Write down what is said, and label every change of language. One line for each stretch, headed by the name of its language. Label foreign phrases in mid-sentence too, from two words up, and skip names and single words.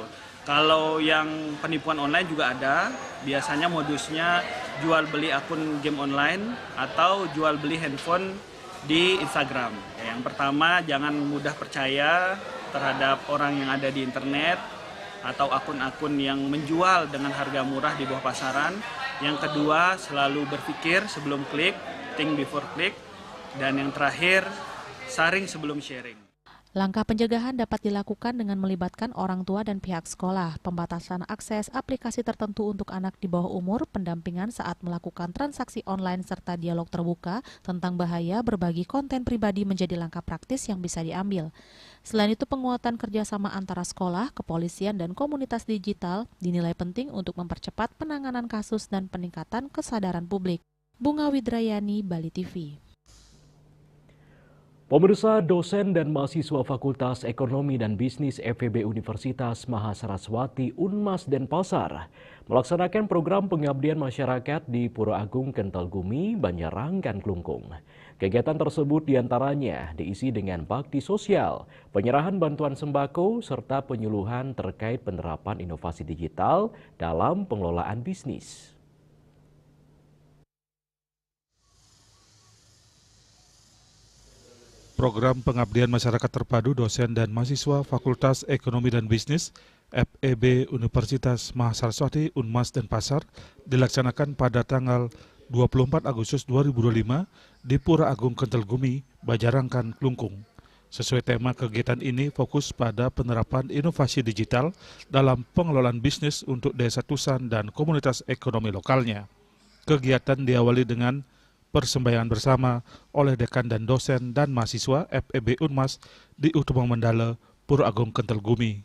Indonesian: Kalau yang penipuan online juga ada, biasanya modusnya jual beli akun game online atau jual beli handphone di Instagram. Yang pertama, jangan mudah percaya terhadap orang yang ada di internet atau akun-akun yang menjual dengan harga murah di bawah pasaran. Yang kedua, selalu berpikir sebelum klik,
English: think before click.
Indonesian: Dan yang terakhir, saring sebelum sharing. Langkah pencegahan dapat dilakukan dengan melibatkan orang tua dan pihak sekolah, pembatasan akses aplikasi tertentu untuk anak di bawah umur, pendampingan saat melakukan transaksi online, serta dialog terbuka tentang bahaya berbagi konten pribadi menjadi langkah praktis yang bisa diambil. Selain itu, penguatan kerjasama antara sekolah, kepolisian, dan komunitas digital dinilai penting untuk mempercepat penanganan kasus dan peningkatan kesadaran publik. Bunga Widrayani, Bali TV. Pemirsa, dosen dan mahasiswa Fakultas Ekonomi dan Bisnis FEB Universitas Mahasaraswati Unmas Denpasar melaksanakan program pengabdian masyarakat di Pura Agung Kentalgumi, Banjarangkan, Klungkung. Kegiatan tersebut diantaranya diisi dengan bakti sosial, penyerahan bantuan sembako, serta penyuluhan terkait penerapan inovasi digital dalam pengelolaan bisnis. Program Pengabdian Masyarakat Terpadu Dosen dan Mahasiswa Fakultas Ekonomi dan Bisnis FEB Universitas Mahasaraswati Unmas Denpasar dilaksanakan pada tanggal 24 Agustus 2025 di Pura Agung Kentalgumi, Banjarangkan, Klungkung. Sesuai tema, kegiatan ini fokus pada penerapan inovasi digital dalam pengelolaan bisnis untuk Desa Tusan dan komunitas ekonomi lokalnya. Kegiatan diawali dengan persembahyaan bersama oleh dekan dan dosen dan mahasiswa FEB Unmas di Utama Mandala, Pura Agung Kentalgumi.